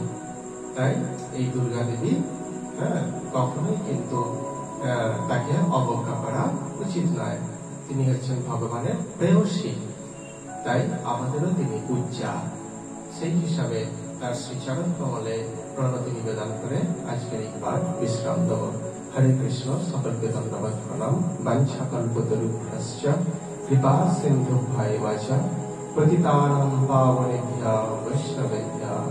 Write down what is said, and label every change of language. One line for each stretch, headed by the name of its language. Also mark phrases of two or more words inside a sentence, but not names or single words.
Bangla: তাই এই দুর্গা দেবী কখনোই কিন্তু তাকে অবজ্ঞা করা উচিত নয়। তিনি হচ্ছেন ভগবানের প্রেয়সী, তাই আমাদেরও তিনি পূজ্যা। সেই হিসাবে তার শ্রীচরণ কমলে প্রণতি নিবেদন করে আজকের এই পাঠ বিশ্রাম দেব। হরে কৃষ্ণ, সকলকে ধন্যবাদ প্রণাম।
Sanskrit: বাঞ্ছা কল্পতরুভ্যশ্চ কৃপা সিন্ধুভ্যেব চ পতিতানাং পাবনেভ্যো বৈষ্ণবেভ্যো